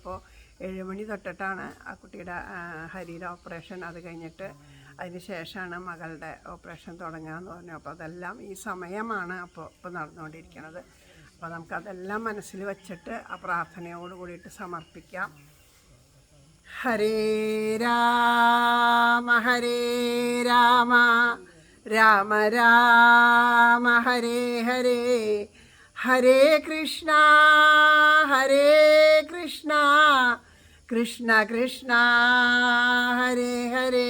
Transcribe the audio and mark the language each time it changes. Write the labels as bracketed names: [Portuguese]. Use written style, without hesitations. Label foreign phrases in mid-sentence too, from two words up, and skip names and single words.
[Malayalam] ഇപ്പോൾ 7 മണി തൊട്ടിട്ടാണ് ആ കുട്ടിയുടെ ഹരിയുടെ ഓപ്പറേഷൻ. അത് കഴിഞ്ഞിട്ട് അതിന് ശേഷമാണ് മകളുടെ ഓപ്പറേഷൻ തുടങ്ങുകയെന്ന് പറഞ്ഞു. അപ്പോൾ അതെല്ലാം ഈ സമയമാണ് ഇപ്പോൾ നടന്നുകൊണ്ടിരിക്കുന്നത്. അപ്പോൾ നമുക്കതെല്ലാം മനസ്സിൽ വച്ചിട്ട് ആ പ്രാർത്ഥനയോട് കൂടിയിട്ട് സമർപ്പിക്കാം. [Sanskrit] ഹരേ രാമ ഹരേ രാമ രാമ രാമ ഹരേ ഹരേ ഹരേ കൃഷ്ണ കൃഷ്ണ കൃഷ്ണ ഹരേ ഹരേ.